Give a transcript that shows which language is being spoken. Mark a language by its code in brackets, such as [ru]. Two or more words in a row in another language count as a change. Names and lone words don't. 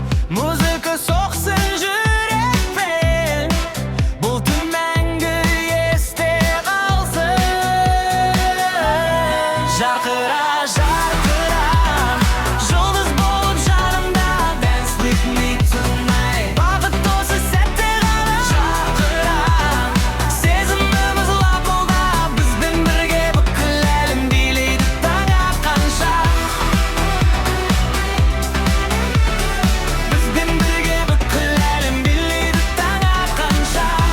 [kk] Музыка соқсын жүрекпен. Бұл түн мәңгі есте қалсын. Жарқыра, жарқыра, жұлдыз болып жанымда. [en] Dance with me tonight. [kk] Бақыт осы сәтте ғана. Жарқыра, сезіміміз лап молда. Бізбен бірге бүкіл әлем билейді таң атқанша. Бізбен бірге бүткіл әлем билейді таң атқанша.